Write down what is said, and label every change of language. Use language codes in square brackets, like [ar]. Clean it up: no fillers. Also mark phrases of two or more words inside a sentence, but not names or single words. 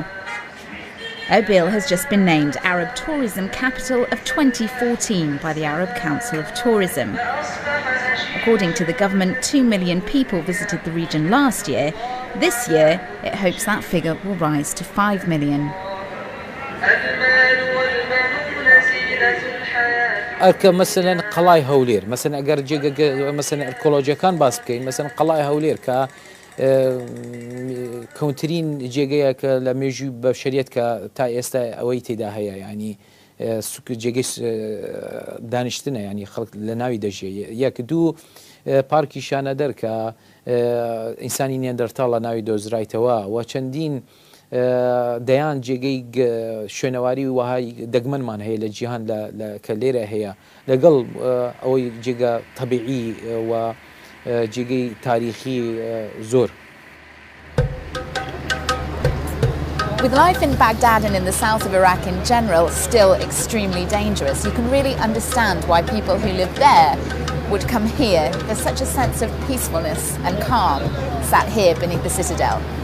[en] Erbil has just been named Arab Tourism Capital of 2014 by the Arab Council of Tourism. According to the government, 2 million people visited the region last year. This year, it hopes that figure will rise to 5 million. [ckb] مثلا قلعه هولير مثلا اگر مثلا ارکولوژی کان باس بکەین مثلا قلعه هولير کە کەونترین جێگەیە کە لە مێژووی بەشەریەت کە تا ئێستا ئەوەی تێدا هەیە ینی جێگەی دانیشتنە ینی خەڵک لە ناوی دەژێ یەک دوو پارکی شانەدەر کە ئینسانی نێندەرتاڵ لە ناوی دۆزرایتەوە و چەندین دەیان جێگەی شوێنەواری وهای دەگمەنمان هەیە لە جیهان کە لێرە هەیە لەگەڵ ئەوەی جێگە تەبیعی و جێگەی تاریخی زۆر. [en] With life in Baghdad and in the south of Iraq in general still extremely dangerous, you can really understand why people who live there would come here. There's such a sense of peacefulness and calm sat here beneath the citadel.